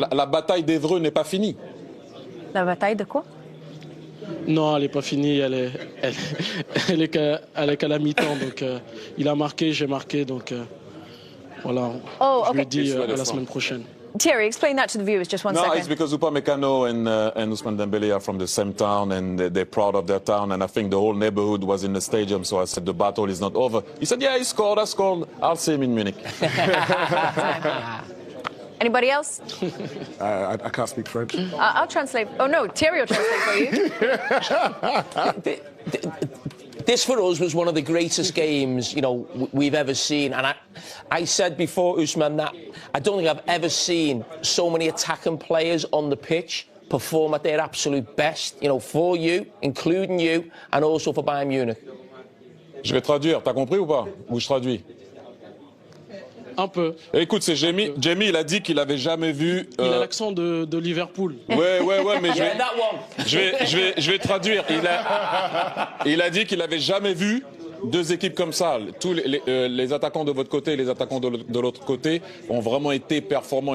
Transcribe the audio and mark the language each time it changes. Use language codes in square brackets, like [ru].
[fr] La bataille d'Evreux n'est pas finie. La bataille de quoi? Non, elle n'est pas finie, elle est qu'à la mi-temps, donc il a marqué, j'ai marqué, donc voilà, je lui dis à la semaine prochaine. [en] Thierry, explain that to the viewers just one second. No, it's because Upamecano and Ousmane Dembele are from the same town and they're proud of their town, and I think the whole neighborhood was in the stadium, so I said the battle is not over. He said, yeah, he scored, I scored. I'll see him in Munich. Anybody else? I can't speak French. I'll translate. Oh, no, Thierry will translate for you. This for us was one of the greatest games, you know, we've ever seen. And I said before, Ousmane, that I don't think I've ever seen so many attacking players on the pitch perform at their absolute best, you know, for you, including you, and also for Bayern Munich. [fr] Je vais traduire. T'as compris ou pas? Ou je traduis? Un peu. Écoute, c'est Jamie. Jamie, il a dit qu'il avait jamais vu. Il a l'accent de Liverpool. Ouais, mais je vais traduire. Il a dit qu'il avait jamais vu deux équipes comme ça. Tous les attaquants de votre côté et les attaquants de l'autre côté ont vraiment été performants.